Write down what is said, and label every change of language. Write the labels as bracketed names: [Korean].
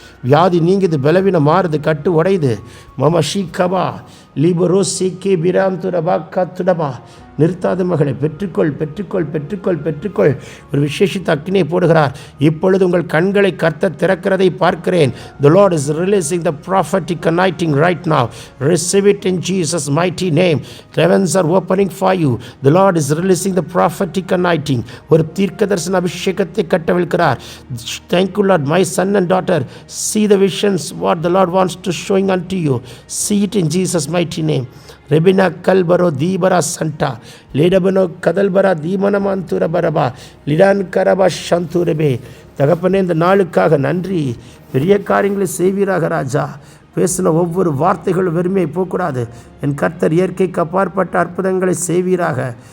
[Tamil] வியாதி நீங்குது, பலவீனம் மாறுது, கட்டு உடையுது. மம ஷீகபா லிபரோ சீக்கே பிராந்துரபா கத்துடபா. நிறுத்தாத மகளை பெற்றுக்கொள் பெற்றுக்கொள் பெற்றுக்கொள் பெற்றுக்கொள். ஒரு விசேஷித்த அக்கினியை போடுகிறார். இப்பொழுது உங்கள் கண்களை கர்த்தர் திறக்கிறதை பார்க்கிறேன். [English] The Lord is releasing the prophetic anointing right now. Receive it in Jesus' mighty name. Heavens are opening for you. The Lord is releasing the prophetic anointing. [Tamil] ஒரு தீர்க்கதரிசன அபிஷேகத்தை கட்டவிழ்க்கிறார். [English] Thank you Lord. My son and daughter, see the visions what the Lord wants to showing unto you. See it in Jesus' mighty name. ரெபினா கல்பரோ தீபரா சண்டா லேடபனோ கதல்பரா தீமனமாந்துர பரபா லிடான் கரபா சந்துரபே. [Tamil] தகப்பனே, இந்த நாளுக்காக நன்றி. பெரிய காரியங்களை செய்வீராக ராஜா. பேசின ஒவ்வொரு வார்த்தைகளும் வெறுமையை போகக்கூடாது. என் கர்த்தர் இயற்கைக்கு அப்பாற்பட்ட அற்புதங்களை செய்வீராக.